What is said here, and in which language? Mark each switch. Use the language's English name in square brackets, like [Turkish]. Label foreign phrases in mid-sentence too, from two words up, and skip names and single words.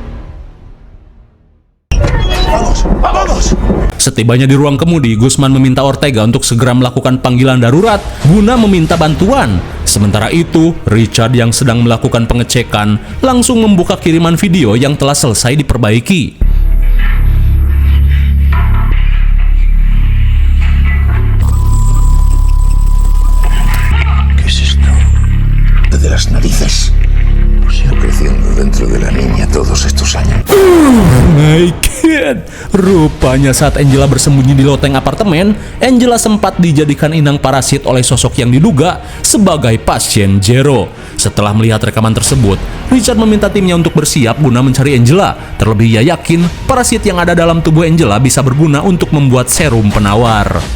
[Spanish] ¡Vamos! ¡Vamos! [Indonesian] Setibanya di ruang kemudi, Guzman meminta Ortega untuk segera melakukan panggilan darurat guna meminta bantuan. Sementara itu, Richard yang sedang melakukan pengecekan langsung membuka kiriman video yang telah selesai diperbaiki. [Spanish] ¿Qué es esto? De las narices. Pues ido creciendo dentro de la niña todos estos años. [English] Naked. [Indonesian] Rupanya saat Angela bersembunyi di loteng apartemen, Angela sempat dijadikan inang parasit oleh sosok yang diduga sebagai pasien Jero. Setelah melihat rekaman tersebut, Richard meminta timnya untuk bersiap guna mencari Angela. Terlebih ia yakin parasit yang ada dalam tubuh Angela bisa berguna untuk membuat serum penawar.